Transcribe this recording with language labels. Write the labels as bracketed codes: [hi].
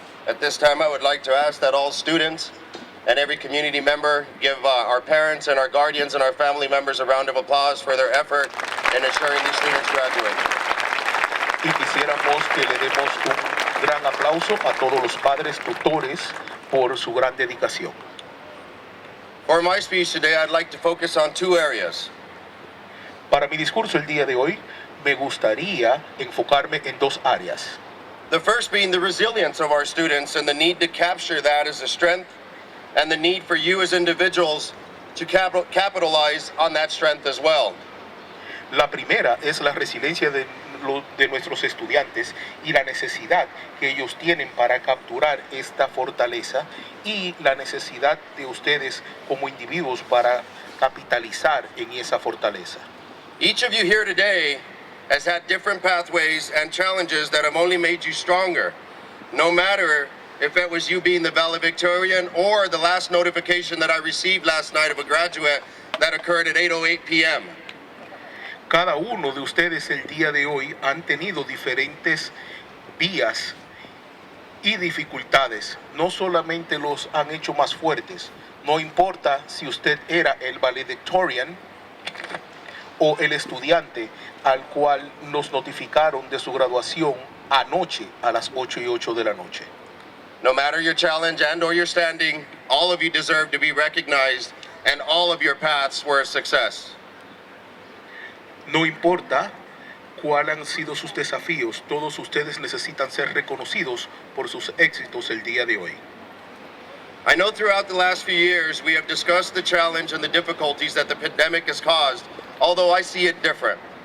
[en] At this time, I would like to ask that all students and every community member give our parents and our guardians and our family members a round of applause for their effort in ensuring these students graduate. [es] y quisiéramos que le demos un gran aplauso a todos los padres tutores por su gran dedicación. [en] For my speech today, I'd like to focus on two areas. [es] Para mi discurso el día de hoy, me gustaría enfocarme en dos áreas. [en] The first being the resilience of our students and the need to capture that as a strength and the need for you as individuals to capitalize on that strength as well. [es] La primera es la resiliencia de nuestros estudiantes y la necesidad que ellos tienen para capturar esta fortaleza y la necesidad de ustedes como individuos para capitalizar en esa fortaleza. [en] Each of you here today has had different pathways and challenges that have only made you stronger, no matter if it was you being the valedictorian or the last notification that I received last night of a graduate that occurred at 8:08 p.m. [es] Cada uno de ustedes el día de hoy han tenido diferentes vías y dificultades. No solamente los han hecho más fuertes. No importa si usted era el valedictorian o el estudiante al cual nos notificaron de su graduación anoche a las 8:08 de la noche. [en] No matter your challenge and or your standing, all of you deserve to be recognized and all of your paths were a success. [es] No importa cuáles han sido sus desafíos, todos ustedes necesitan ser reconocidos por sus éxitos el día de hoy. [en] I know throughout the last few years we have discussed the challenge and the difficulties that the pandemic has caused, although I see it different.